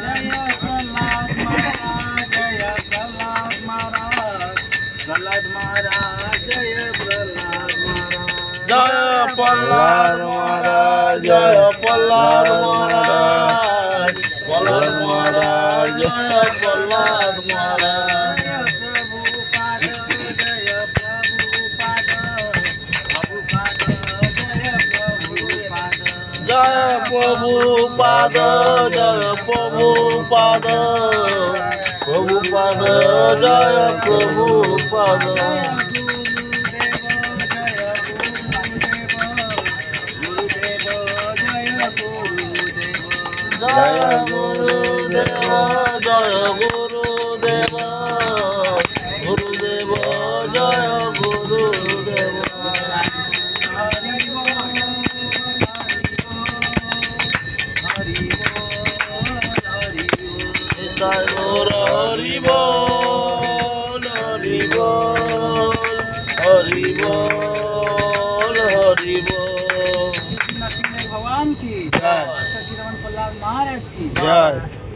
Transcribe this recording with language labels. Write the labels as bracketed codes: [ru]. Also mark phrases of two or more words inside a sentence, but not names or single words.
[bn] Jaya Prahlad Maharaj Jaya Prahlad Maharaj Prahlad Maharaj Jaya Prahlad Maharaj Jaya Prabhupada Jaya Prabhupada Prabhupada পাদ জয় প্রভু পাদ জয় গুরুদেব জয় গুরুদেব গুরুদেব জয় গুরুদেব জয় গুর হরি বল হরি বল হরি বল হরি বল। [hi] भगवान की जय। श्री रमन प्रहलाद महाराज की जय।